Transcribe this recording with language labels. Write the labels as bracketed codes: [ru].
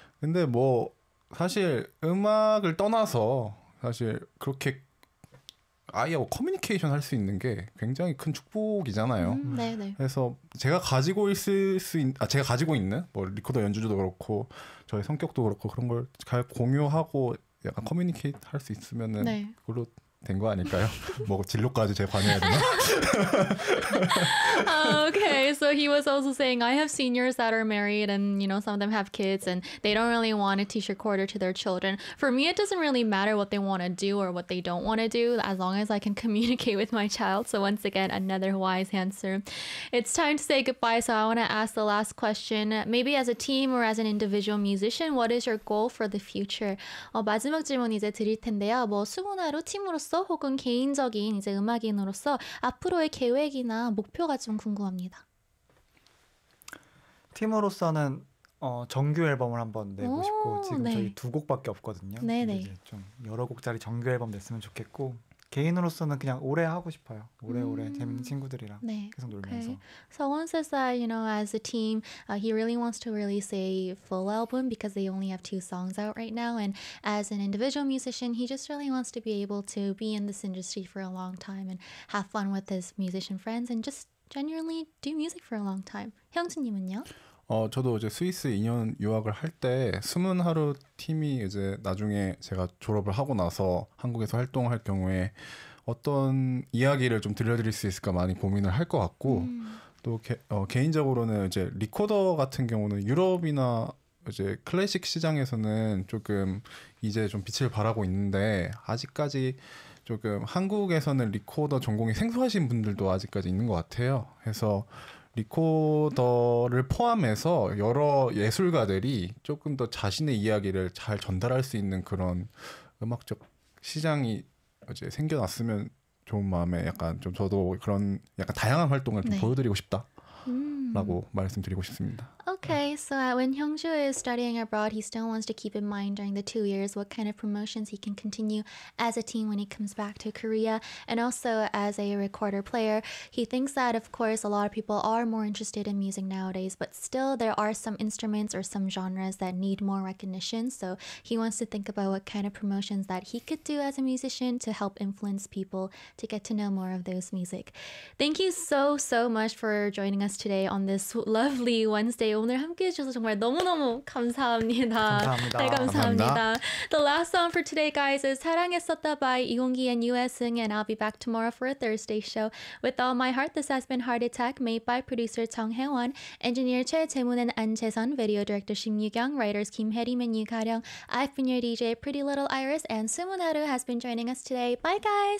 [ko] 근데 뭐 사실 음악을 떠나서 사실 그렇게 아이하고 커뮤니케이션 할 수 있는 게 굉장히 큰 축복이잖아요. 네네. 그래서 제가 가지고 있을 수 있, 아 제가 가지고 있는 뭐 리코더 연주자도 그렇고 저의 성격도 그렇고 그런 걸 잘 공유하고 약간 커뮤니케이트 할 수 있으면은 네. 그걸로 된 거 아닐까요? 뭐 진로까지 제가 관여해야 되나? [en] Okay, so he was also saying, I have seniors that are married and, you know, some of them have kids and they don't really want to teach recorder to their children. For me, it doesn't really matter what they want to do or what they don't want to do as long as I can communicate with my child. So once again, another wise answer. It's time to say goodbye. So I want to ask the last question. Maybe as a team or as an individual musician, what is your goal for the future? [ko] 마지막 질문 이제 드릴 텐데요. 뭐 수문화로 팀으로서 혹은 개인적인 이제 음악인으로서 앞으로의 계획이나 목표가 좀 궁금합니다. 팀으로서는 정규 앨범을 한번 내고 싶고 지금 네. 저희 두 곡밖에 없거든요. 네네. 이제 좀 여러 곡짜리 정규 앨범 냈으면 좋겠고 개인으로서는 그냥 오래 하고 싶어요. 오래오래 재밌는 친구들이랑 네. 계속 놀면서. [en] Okay. So one says that, you know, as a team, he really wants to release a full album because they only have two songs out right now. And as an individual musician, he just really wants to be able to be in this industry for a long time and have fun with his musician friends and just genuinely do music for a long time. [ko] 형수님은요? 저도 이제 스위스 2년 유학을 할 때 수문하루 팀이 이제 나중에 제가 졸업을 하고 나서 한국에서 활동할 경우에 어떤 이야기를 좀 들려드릴 수 있을까 많이 고민을 할 것 같고 또 개인적으로는 이제 리코더 같은 경우는 유럽이나 이제 클래식 시장에서는 조금 이제 좀 빛을 발하고 있는데 아직까지 조금 한국에서는 리코더 전공이 생소하신 분들도 아직까지 있는 것 같아요. 그래서 리코더를 포함해서 여러 예술가들이 조금 더 자신의 이야기를 잘 전달할 수 있는 그런 음악적 시장이 이제 생겨났으면 좋은 마음에 약간 좀 저도 그런 약간 다양한 활동을 좀 네. 보여드리고 싶다. 라고 말씀드리고 싶습니다. [en] Okay, so when Hyungju is studying abroad, he still wants to keep in mind during the 2 years what kind of promotions he can continue as a team when he comes back to Korea. And also as a recorder player, he thinks that, of course, a lot of people are more interested in music nowadays, but still there are some instruments or some genres that need more recognition. So he wants to think about what kind of promotions that he could do as a musician to help influence people to get to know more of those music. Thank you so, so much for joining us today on this lovely Wednesday. [ko] 오늘 함께 해 주셔서 정말 너무너무 감사합니다. 감사합니다. 네, 감사합니다. [en] The last song for today guys is 사랑했었다 by 이홍기 and USing and I'll be back tomorrow for a Thursday show. With all my heart this has been Heart Attack made by producer 정혜원, engineer 최재문 and 안재선, video director 심유경, writers 김혜림 and 유가령. I've been your DJ Pretty Little Iris and 수문하루 has been joining us today. Bye guys.